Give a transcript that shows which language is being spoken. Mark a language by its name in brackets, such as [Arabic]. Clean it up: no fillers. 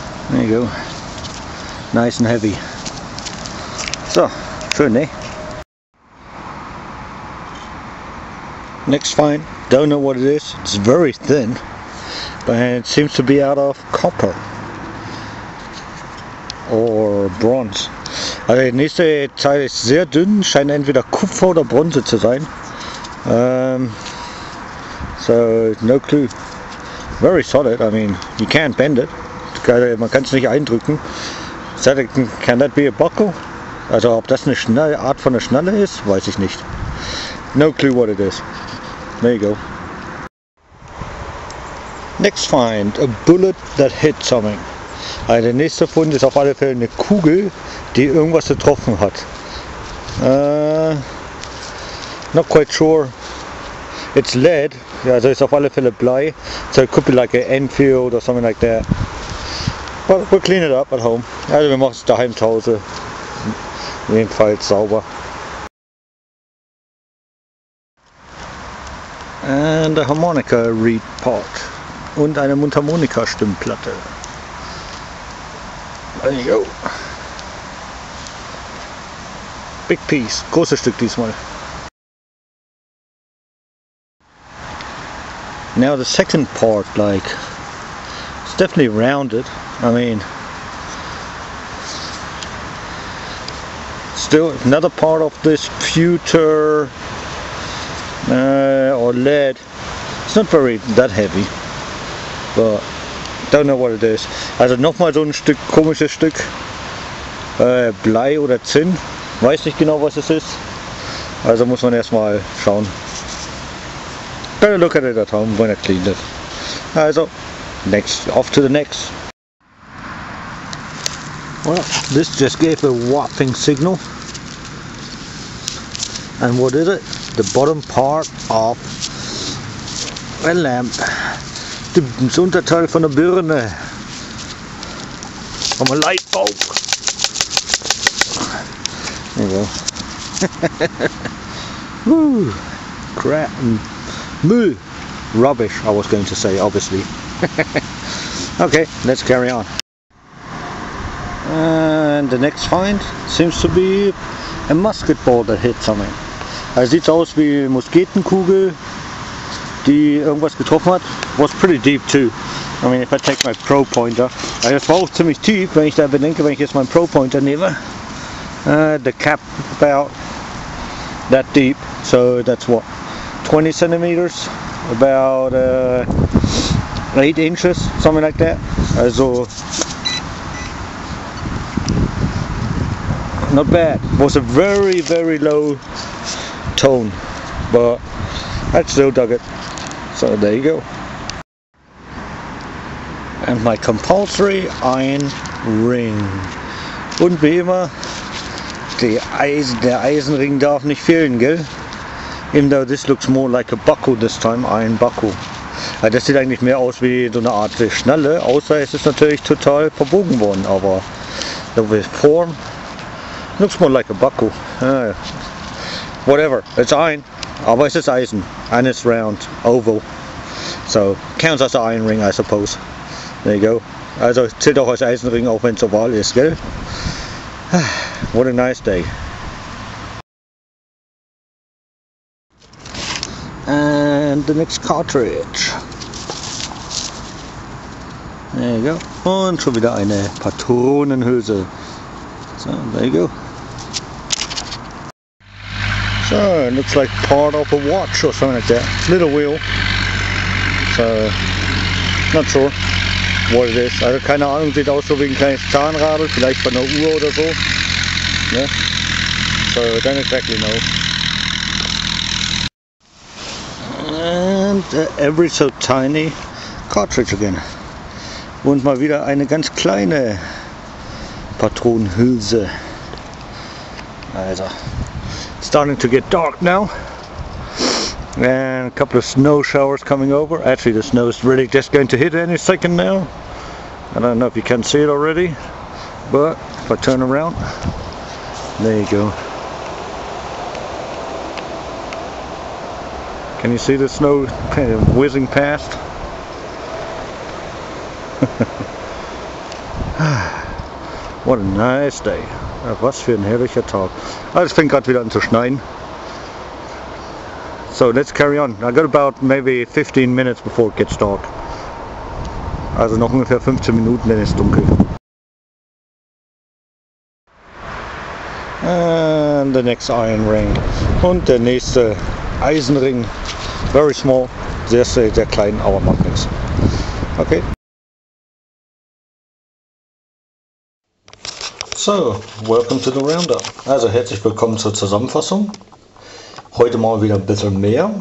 [English] There you go. Nice and heavy. So, [German] schön, ne? [English] Next find, don't know what it is. It's very thin, but it seems to be out of copper or bronze. [German] Also die nächste Teil ist sehr dünn, scheint entweder Kupfer oder Bronze zu sein. [English] So no clue. Very solid. I mean, you can't bend it. [German] Man kann es nicht eindrücken. [English] Can that be a buckle? [German] Also ob das eine Art von einer Schnalle ist, weiß ich nicht. [English] No clue what it is. There you go. Next find, a bullet that hit something. [German] Also der nächste Fund ist auf alle Fälle eine Kugel, die irgendwas getroffen hat. [English] Not quite sure. It's lead, [German] also ist auf alle Fälle Blei. [English] So it could be like an Enfield or something like that. But we'll clean it up at home. [German] Also wir machen es daheim zu Hause. Jedenfalls sauber. [English] And a harmonica reed pot. [German] Und eine Mundharmonika-Stimmplatte. [English] There you go. Big piece. [German] Großes Stück diesmal. [English] Now the second part, like, it's definitely rounded. I mean, still another part of this pewter or lead. It's not very that heavy, but don't know what it is. [German] Also nochmal so ein Stück, komisches Stück Blei oder Zinn. Weiß nicht genau, was es ist. Also muss man erstmal schauen. [English] Better look at it at home when I cleaned it. Also, off to the next. Well, this just gave a whopping signal. And what is it? The bottom part of a lamp. [German] Das Unterteil von der Birne. [English] From a light bulb. There you go. Woo! Crap. Moo! Rubbish, I was going to say, obviously. Okay, let's carry on. And the next find seems to be a musket ball that hit something. [German] Also sieht aus wie eine Musketenkugel, die irgendwas getroffen hat. [English] Was pretty deep too. I mean, if I take my Pro Pointer. [German] Also das war auch ziemlich tief, wenn ich da bedenke, wenn ich jetzt meinen Pro Pointer nehme. [English] The cap about that deep, so that's what? 20 centimeters, about 8 inches, something like that. Also not bad. It was a very, very low tone, but I still dug it. So there you go. And my compulsory iron ring. [German] Und wie immer, der Eisenring darf nicht fehlen, gell? [English] Even though this looks more like a buckle this time, iron buckle. [German] Also das sieht eigentlich mehr aus wie so eine Art Schnalle, außer es ist natürlich total verbogen worden, aber [English] the form looks more like a buckle. Whatever, it's iron, [German] aber es ist Eisen, [English] and it's round, oval. So, counts as an iron ring, I suppose. There you go. [German] Also zählt auch als Eisenring, auch wenn es oval ist, gell? [English] What a nice day. And the next cartridge. There you go. [German] Und schon wieder eine Patronenhülse. [English] So, there you go. So, it looks like part of a watch or something like that. Little wheel. So, not sure what it is. [German] Also keine Ahnung, sieht aus so wie ein kleines Zahnradl, vielleicht von einer Uhr oder so. [English] Yeah. So, don't exactly know. And every so tiny cartridge again. [German] Und mal wieder eine ganz kleine Patronenhülse. [English] Also, it's starting to get dark now. And a couple of snow showers coming over. Actually, the snow is really just going to hit any second now. I don't know if you can see it already, but if I turn around, there you go. Can you see the snow kind of whizzing past? What a nice day. [German] Was für ein herrlicher Tag. Also es fängt gerade wieder an zu schneien. [English] So let's carry on. I got about maybe 15 minutes before it gets dark. [German] Also noch ungefähr 15 Minuten, dann ist es dunkel. [English] And the next iron ring. [German] Und der nächste Eisenring. [English] Very small. [German] Sehr klein, aber macht nichts. [English] Okay. So, welcome to the Roundup. [German] Also herzlich willkommen zur Zusammenfassung. Heute mal wieder ein bisschen mehr.